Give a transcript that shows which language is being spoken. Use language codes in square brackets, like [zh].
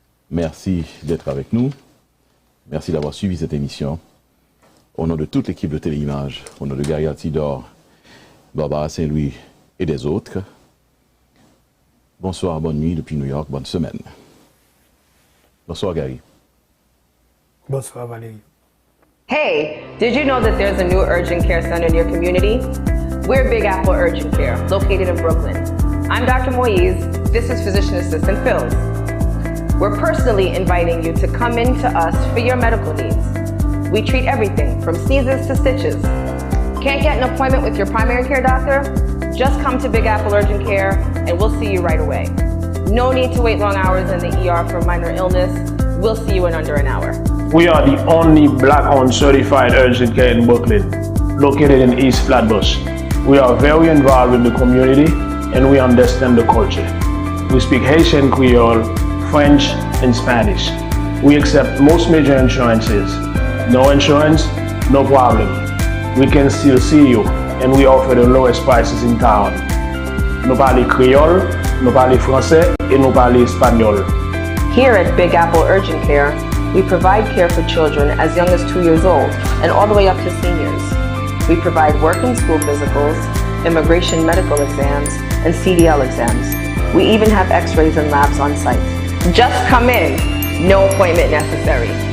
[fr] Merci d'être avec nous. Merci d'avoir suivi cette émission. Au nom de toute l'équipe de Téléimage, au nom de Gary Altidor, Barbara Saint-Louis et des autres, bonsoir, bonne nuit depuis New York, bonne semaine. Bonsoir, Gary. Bonsoir, Valerio. [en] Hey, did you know that there's a new urgent care center in your community? We're Big Apple Urgent Care, located in Brooklyn. I'm Dr. Moise. This is Physician Assistant Phils. We're personally inviting you to come in to us for your medical needs. We treat everything from sneezes to stitches. Can't get an appointment with your primary care doctor? Just come to Big Apple Urgent Care and we'll see you right away. No need to wait long hours in the ER for minor illness. We'll see you in under an hour. We are the only Black-owned certified urgent care in Brooklyn, located in East Flatbush. We are very involved with the community and we understand the culture. We speak Haitian Creole, French, and Spanish. We accept most major insurances. No insurance, no problem. We can still see you and we offer the lowest prices in town. [fr] Nous parlons créole, nous parlons français et nous parlons espagnol. [en] Here at Big Apple Urgent Care, we provide care for children as young as 2 years old and all the way up to seniors. We provide work and school physicals, immigration medical exams, and CDL exams. We even have x-rays and labs on site. Just come in, no appointment necessary.